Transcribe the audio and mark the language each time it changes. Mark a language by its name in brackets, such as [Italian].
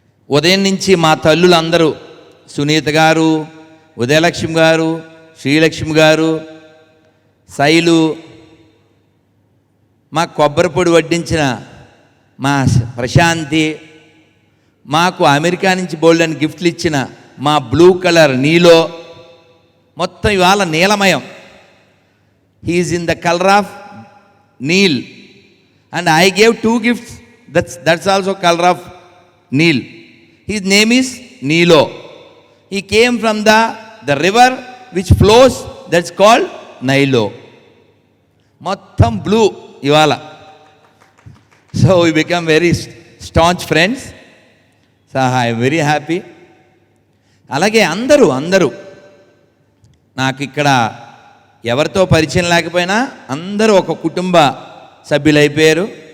[Telugu] ఉదయం నుంచి మా తల్లులందరూ, సునీత గారు, ఉదయలక్ష్మి గారు, శ్రీలక్ష్మి గారు, శైలు, మా కొబ్బరి పొడి వడ్డించిన మా ప్రశాంతి, మాకు అమెరికా నుంచి బోల్డెన్ గిఫ్ట్లు ఇచ్చిన మా బ్లూ కలర్ నీలో, మొత్తం ఇవాళ నీలమయం. [English] He is in the colour of Neel and I gave 2 gifts. That's also color of Neel. His name is Nilo. He came from the river which flows, that's called Nilo. [Telugu] Mottham blue ivala. [English] So we become very staunch friends. So I am very happy. [Telugu] అలాగే అందరూ నాకు ఇక్కడ ఎవరితో పరిచయం లేకపోయినా అందరూ ఒక కుటుంబ సభ్యులైపోయారు.